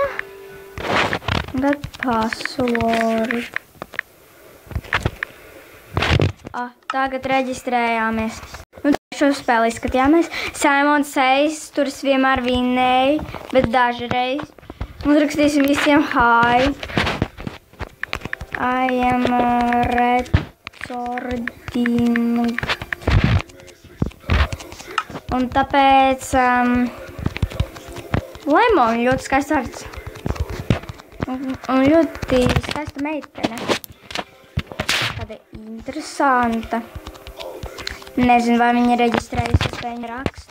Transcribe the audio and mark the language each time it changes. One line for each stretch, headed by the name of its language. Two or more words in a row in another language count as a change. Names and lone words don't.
Latvian: Tagad password. Tagad reģistrējāmies. Šo spēli izskatījāmies. Simon Says, tur es vienmēr vinnēju, bet dažreiz. Uzrakstīsim visiem
English: hi. I am recording.
Latvian: Un tāpēc Lemon ļoti skaists vārds. Un ļoti skaista meitene. Tāda interesanta. Nezinu, vai viņi reģistrējusies, vai viņi raksta.